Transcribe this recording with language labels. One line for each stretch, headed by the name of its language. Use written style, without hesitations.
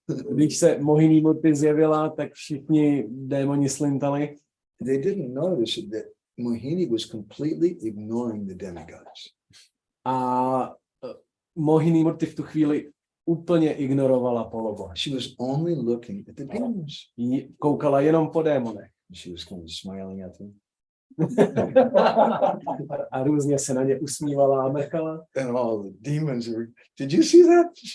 Czech: Když se Mohini Murti zjevila, tak všichni démoni slintali.
English: They didn't notice that Mohini was completely ignoring the demigods.
Czech: A Mohini Murti v tu chvíli úplně ignorovala polobohy.
English: She was only looking at the demons.
Czech: Koukala jenom po démonech.
English: She was kind of smiling at them.
Czech: A různě se na ně usmívala a mrkala.
English: And all the demons were, did you see that?